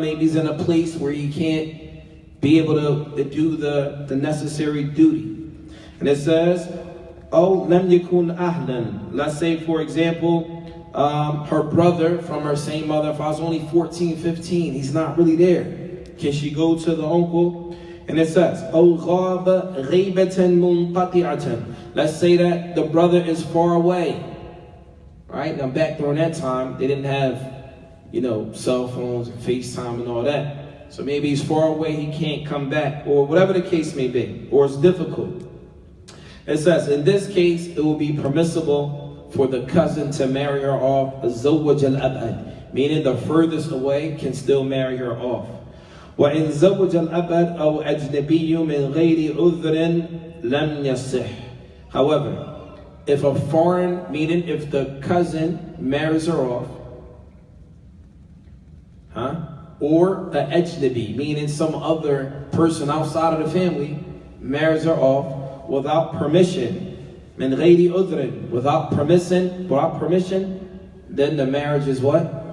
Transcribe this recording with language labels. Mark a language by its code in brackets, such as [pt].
[en] Maybe he's in a place where he can't be able to do the necessary duty. And it says, [ar] أو لم يكن أهلا. [en] Let's say, for example, her brother from her same mother, if I was only 14, 15, he's not really there. Can she go to the uncle? And it says, [ar] أو غاب غيبة منقطعة. [en] Let's say that the brother is far away. Right? Now back during that time, they didn't have, cell phones and FaceTime and all that. So maybe he's far away, he can't come back, or whatever the case may be, or it's difficult. It says, in this case, it will be permissible for the cousin to marry her off, [ar] زوج الأبعد, [en] meaning the furthest away can still marry her off. [ar] وإن زوج الأبعد أو أجنبي من غير عذر لم يصح. [en] However, if a foreign, meaning if the cousin marries her off, or an ajnabi, meaning some other person outside of the family, marries her off without permission, [ar] min ghayri udhrin, [en] without permission, then the marriage is what?